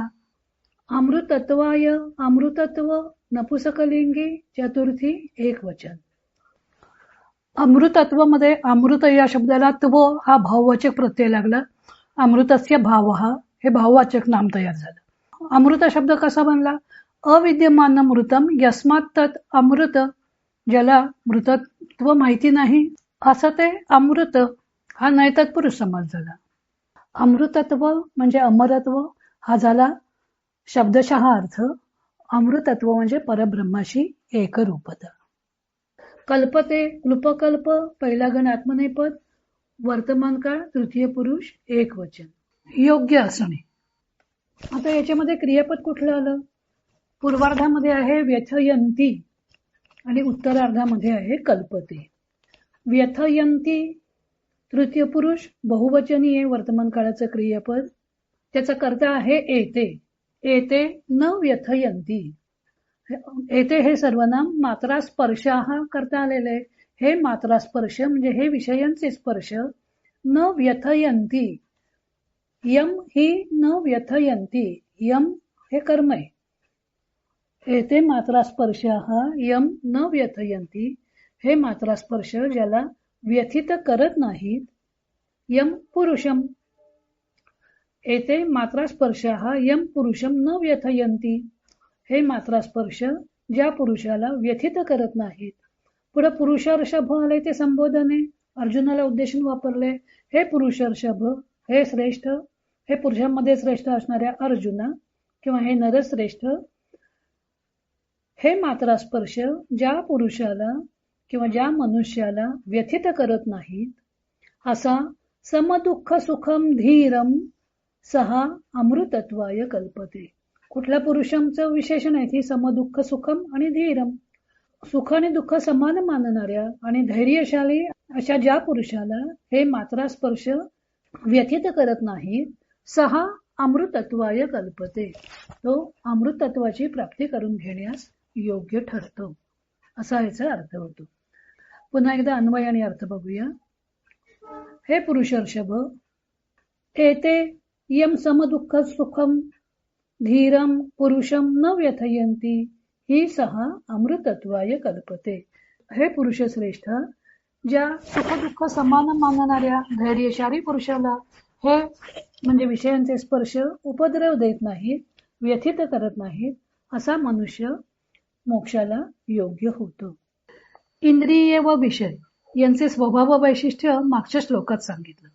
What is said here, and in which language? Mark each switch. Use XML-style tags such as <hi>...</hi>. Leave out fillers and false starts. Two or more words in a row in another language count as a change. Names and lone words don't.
<mr>अमृतत्वाय अमृतत्व नपुसकलिंगी चतुर्थी एक वचन. अमृतत्व मध्ये अमृत या शब्दाला त्व हा भाववाचक प्रत्यय लागला.</mr> <sa>अमृतस्य भाव</sa> <mr>हे भाववाचक नाम तयार झालं. अमृत शब्द कसा बनला?</mr> <sa>अविद्यमान मृतम यस्मात तत् अमृत.</sa> <mr>ज्याला मृतत्व माहिती नाही असं ते अमृत हा नैतत्पुरुष समास झाला. अमृतत्व म्हणजे अमरत्व हा झाला शब्दशः अर्थ. अमृतत्व म्हणजे परब्रह्माशी एकरूपता. कल्पते क्लुपकल्प पहिला गण आत्मनेपद वर्तमान काळ तृतीय पुरुष एक वचन. योग्य असणे. आता याच्यामध्ये क्रियापद कुठलं आलं? पूर्वार्धामध्ये आहे व्यथयन्ति आणि उत्तरार्धामध्ये आहे कल्पते. व्यथयन्ति तृतीय पुरुष बहुवचनी आहे वर्तमान काळाचं क्रियापद. त्याचा कर्ता आहे एते.</mr> <sa>एते न व्यथयन्ति.</sa> <mr>एते हे सर्वनाम मात्रा स्पर्श हा करता आलेले. हे मात्रा स्पर्श म्हणजे हे विषयांचे स्पर्श.</mr> <sa>न व्यथयन्ति. यम ही न व्यथयन्ति.</sa> <mr>यम हे कर्म आहे.</mr> <sa>एते मात्रास्पर्शाः यम न व्यथयन्ति,</sa> <mr>हे मात्रास्पर्श ज्याला व्यथित करत नाहीत.</mr> <sa>यम पुरुषम, एते मात्रास्पर्शाः यम पुरुषम न व्यथयन्ति,</sa> <mr>हे मात्रास्पर्श ज्या पुरुषाला व्यथित करत नाहीत. पुढे पुरुषर्षभ आले ते संबोधने अर्जुनाला उद्देशून वापरले. हे पुरुषर्षभ, हे श्रेष्ठ, हे पुरुषांमध्ये श्रेष्ठ असणाऱ्या अर्जुना किंवा हे नरश्रेष्ठ, हे मात्रास्पर्श ज्या पुरुषाला किंवा ज्या मनुष्याला व्यथित करत नाहीत, असा</mr> <sa>समदुःख सुखम धीरम सहा अमृतत्वाय कल्पते.</sa> <mr>कुठल्या पुरुषांचं विशेषण आहे की</mr> <sa>समदुःख सुखम</sa> <mr>आणि धीरम. सुख आणि दुःख समान मानणाऱ्या आणि धैर्यशाली अशा ज्या पुरुषाला हे मात्रास्पर्श व्यथित करत नाहीत,</mr> <sa>सहा अमृतत्वाय कल्पते,</sa> <mr>तो अमृतत्वाची प्राप्ती करून घेण्यास योग्य ठरतो, असा याचा अर्थ होतो. पुन्हा एकदा अन्वय आणि अर्थ बघूया.</mr> <sa>हे पुरुषर्षभ, एते यम समदुःख सुखम धीरम पुरुषम न व्यथयन्ति ही सहा अमृतत्वाय कल्पते.</sa> <mr>हे पुरुष श्रेष्ठ, ज्या सुखदुःख समान मानणाऱ्या धैर्यशाली पुरुषाला हे म्हणजे विषयांचे स्पर्श उपद्रव देत नाहीत, व्यथित करत नाहीत, असा मनुष्य मोक्षाला योग्य होतो. इंद्रिय व विषय यांचे स्वभाव व वैशिष्ट्य मागच्या श्लोकात सांगितलं.</mr>